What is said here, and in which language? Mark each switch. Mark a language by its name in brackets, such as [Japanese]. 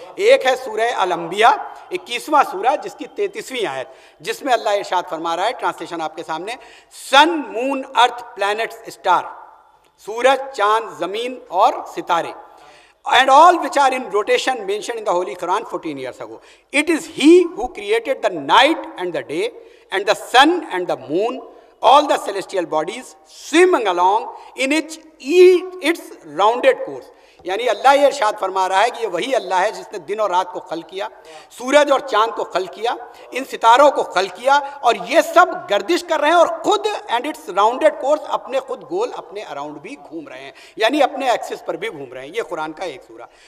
[Urdu] ایک ہے سورہ الانبیاء 21واں سورہ جس کی 33ویں آیت، جس میں اللہ ارشاد فرما رہا ہے، ٹرانسلیشن آپ کے سامنے، [English] sun moon earth planets star, [Urdu] سورج چاند زمین اور ستارے، [English] and all which are in rotation mentioned in the Holy Quran 14 years ago. It is He who created the night and the day and the sun and the moon, all the celestial bodies swimming along in its rounded course. [Urdu] یعنی اللہ یہ ارشاد فرما رہا ہے کہ یہ وہی اللہ ہے جس نے دن اور رات کو خلق کیا، سورج اور چاند کو خلق کیا، ان ستاروں کو خلق کیا، اور یہ سب گردش کر رہے ہیں اور خود [English] and it's rounded course [Urdu] اپنے خود گول اپنے اراؤنڈ بھی گھوم رہے ہیں، یعنی اپنے ایکسس پر بھی گھوم رہے ہیں. یہ قرآن کا ایک سورہ.